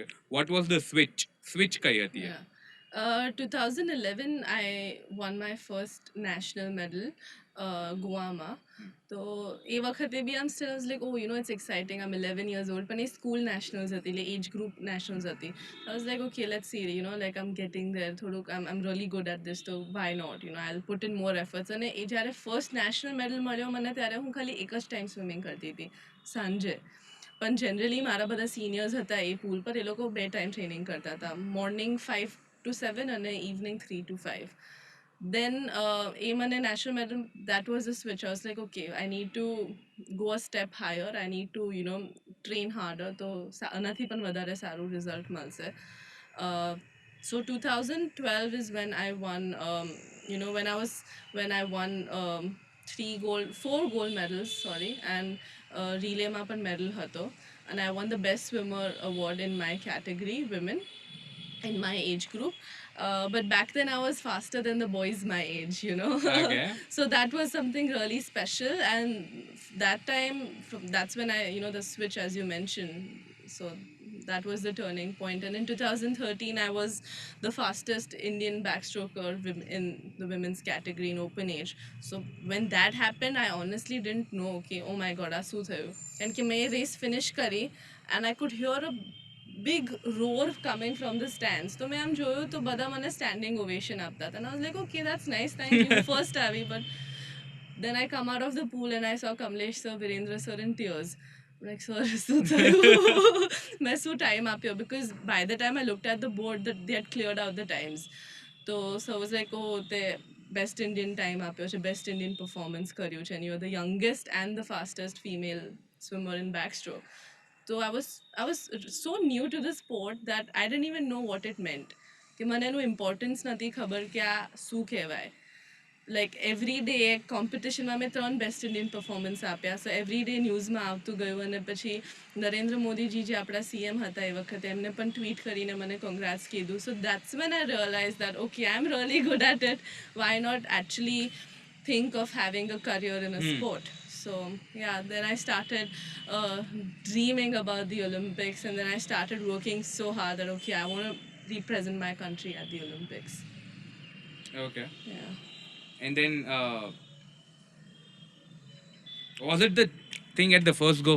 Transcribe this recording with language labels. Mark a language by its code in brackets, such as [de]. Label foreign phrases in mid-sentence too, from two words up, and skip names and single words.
[en] What was the switch [gu] કઈ હતી? [en] Yeah. 2011 I won my first national medal, Goa. [gu] તો એ વખતે બી આમ [en] still like oh it's exciting. આમ 11 years old. [gu] પણ એ [en] school nationals [gu] હતી એટલે [en] age group nationals હતી. I was like okay let's see like આમ getting there [gu] થોડુંક આમ [en] really good at this તો why not I will put in more efforts. [gu] અને એ જ્યારે ફર્સ્ટ નેશનલ મેડલ મળ્યો મને ત્યારે હું ખાલી એક જ ટાઈમ સ્વિમિંગ કરતી હતી સાંજે. પણ જનરલી મારા બધા સિનિયર્સ હતા એ પૂલ પર, એ લોકો 2 ટાઈમ ટ્રેનિંગ કરતા હતા, મોર્નિંગ 5 to 7 અને ઇવનિંગ 3 to 5. [en] Then [gu] એ મને [en] national medal, that was the switch. I was like, okay, I need to go a step higher. I need to, train harder. [gu] તો આનાથી પણ વધારે સારું રિઝલ્ટ મળશે. [en] So 2012 is when I won, when I won 4 gold medals, and [gu] relayમાં પણ medal હતો. [en] And I won the best swimmer award in my category, women, in my age group. But back then I was faster than the boys my age, Okay. So that was something really special. And that time, that's when I, the switch as you mentioned. So that was the turning point. And in 2013, I was the fastest Indian backstroker in the women's category in open age. So when that happened, I honestly didn't know, okay, oh my God, [gu] આ શું થયું. [en] And [gu] ke main race finish kari, [en] and I could hear a big roar coming from the stands. [gu] So મેં આમ જોયું તો બધા મને [en] standing ovation [gu] આપતા હતા. [en] And I was like, okay, that's nice, thank you, first આવી. But then I come out of the pool and I saw Kamlesh sir, Virendra sir in tears. I'm like, sir, [gu] શું થયું? મેં શું time આપ્યો? [en] Because by the time I looked at the board, that they had cleared out the times. So I was like, oh, the best Indian time [gu] આપ્યો છે, [en] best Indian performance [gu] કર્યું છે, [en] and you're the youngest and the fastest female swimmer in backstroke. So I was so new to the sport that I didn't even know what it meant. [gu] કે મને એનું ઇમ્પોર્ટન્સ નથી ખબર કે આ શું કહેવાય. [en] like every day [gu] કોમ્પિટિશનમાં મેં 3 [en] best Indian performance [gu] આપ્યા. [en] so every day [gu] ન્યૂઝમાં આવતું ગયું. અને પછી નરેન્દ્ર મોદીજી જે આપણા CM હતા એ વખતે એમને પણ ટ્વીટ કરીને મને કોંગ્રેટ્સ કીધું. [en] so that's when I realize that okay, I am really good at it. why not actually think of having a career in a sport? So yeah, then I started dreaming about the Olympics, and then I started working so hard that okay, I want to represent my country at the Olympics. Okay. Yeah. And then was it the thing at the first go?